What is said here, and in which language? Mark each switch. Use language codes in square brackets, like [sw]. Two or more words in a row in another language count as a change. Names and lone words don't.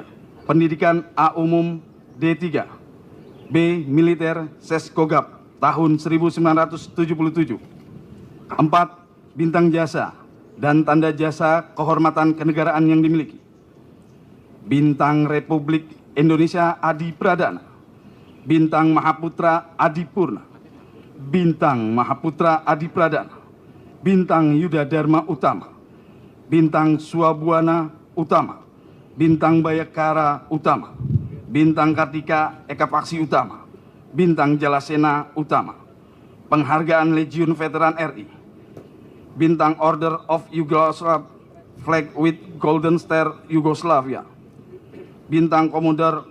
[id] Pendidikan A umum D3, B militer Seskogap tahun 1977. 4. Bintang jasa dan tanda jasa kehormatan kenegaraan yang dimiliki. Bintang Republik Indonesia Adi Pradana. Bintang Mahaputra Adi Purna. Bintang Mahaputra Adi Pradana. Bintang Yuda Dharma Utama, Bintang Suabuana Utama, Bintang Bayakara Utama, Bintang Kartika Eka Paksi Utama, Bintang Jalasena Utama, Penghargaan Legiun Veteran RI, Bintang Order of Yugoslavia, Flag with Golden Star Yugoslavia, Bintang Komodor